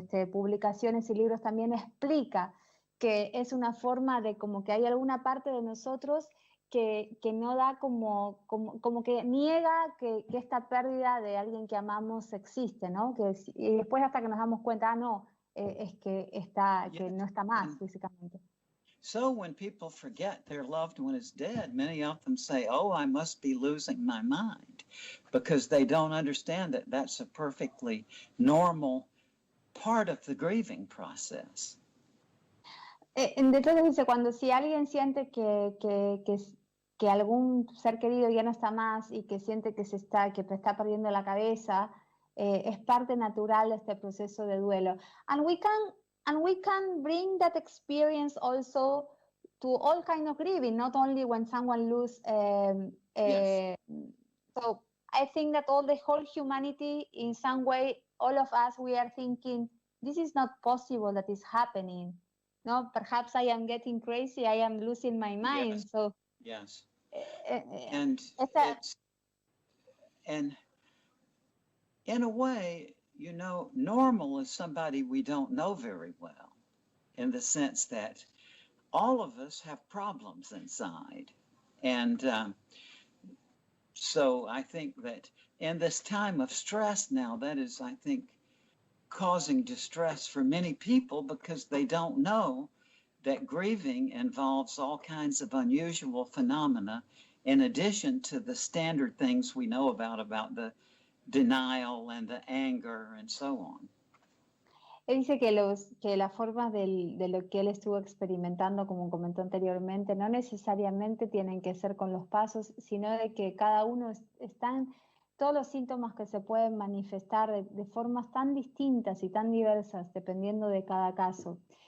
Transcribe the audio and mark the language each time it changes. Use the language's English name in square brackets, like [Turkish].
[Spanish] publicaciones y libros también explica que es una forma de como que hay alguna parte de nosotros que no da como que niega que esta pérdida de alguien que amamos existe, ¿no? Y después hasta que nos damos cuenta, no, es que no está más físicamente. [English] So when people forget their loved one is dead, many of them say, oh, I must be losing my mind, because they don't understand that that's a perfectly normal part of the grieving process. [Spanish] Entonces dice, si alguien siente que algún ser querido ya no está más y que siente que está perdiendo la cabeza, es parte natural de este proceso de duelo. [English] And we can bring that experience also to all kind of grieving, not only when someone loses. Yes. So I think that the whole humanity, in some way, all of us, we are thinking, this is not possible that is happening. No, perhaps I am getting crazy, I am losing my mind. Yes. So yes. And And in a way, you know, normal is somebody we don't know very well, in the sense that all of us have problems inside. And so I think that in this time of stress now, that is, I think, causing distress for many people because they don't know that grieving involves all kinds of unusual phenomena in addition to the standard things we know about the denial and the anger and so on. [Spanish] Él dice que las formas de lo que él estuvo experimentando, como comentó anteriormente, no necesariamente tienen que ser con los pasos, sino de que cada uno están todos los síntomas que se pueden manifestar de formas tan distintas y tan diversas, dependiendo de cada caso.